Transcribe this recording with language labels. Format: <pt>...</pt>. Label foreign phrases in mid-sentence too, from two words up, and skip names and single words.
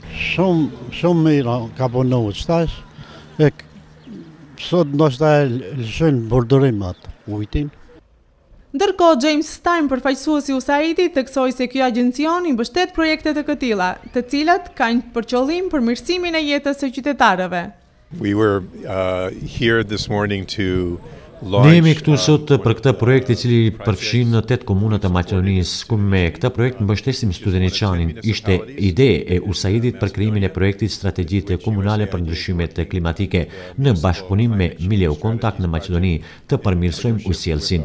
<sq>Shumë mirë ka punu, qëtash, e sot ndoshta e lëshojnë burdurim atë ujtin. Ndërkohë, James Stein, përfaqësuesi i USAID-it, theksoi se ky agjencion i mbështet projekte të këtilla, të cilat kanë për qëllim përmirësimin e jetës së qytetarëve.</sq> <en>We were here this morning to</en> <sq>Ne jemi këtu sot për këtë projekt i cili përfshin 8 komunat e Maqedonisë, ku me këtë projekt mbështesim Studeniçanin. Ishte ide e USAID-it për krijimin e projektit Strategjitë Komunale për Ndryshimet Klimatike në bashkëpunim me Mileu Contact në Maqedoni të përmirësojmë ujësillësin.</sq>